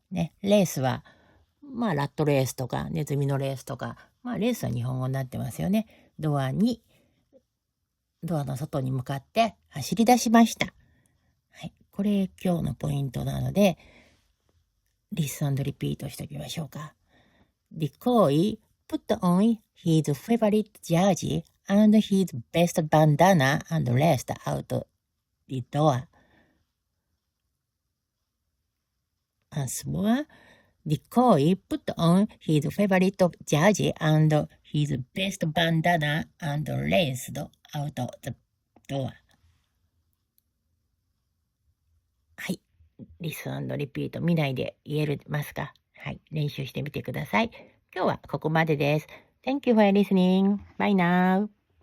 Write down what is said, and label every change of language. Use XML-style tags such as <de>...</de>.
<ja>ね、レースは、まあラットレースとか、ネズミのレースとか、まあレースは日本語になってますよね。ドアの外に向かって走り出しました。はい。これ今日のポイントなので、リスン&リピートしておきましょうか。</ja> <en>Decoy put on his favorite jersey and his best bandana and raced out the door. Once more, Decoy put on his favorite jersey and his best bandana and raced out the door.</en> <ja>はい。リスン&リピート見ないで言えますか？はい。練習してみてください。今日はここまでです。</ja> <en>Thank you for listening. Bye now.</en>